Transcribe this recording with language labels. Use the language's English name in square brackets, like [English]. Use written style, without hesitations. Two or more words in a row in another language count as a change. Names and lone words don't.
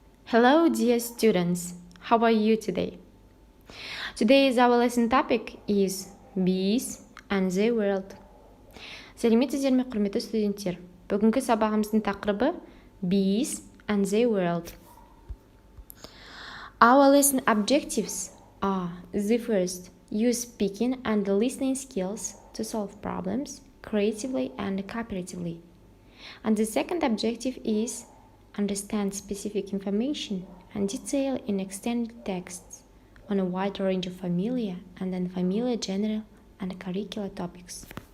[English] Hello, dear students. How are you today? Today's our lesson topic is bees and the world. [Kazakh] Сәлеметсіздер ме, құрметті студенттер? Бүгінгі сабағымыздың тақырыбы [English] bees and the world. Our lesson objectives are the first, use speaking and listening skills to solve problems creatively and cooperatively. And the second objective is understand specific information and detail in extended texts on a wide range of familiar and unfamiliar general and curricular topics.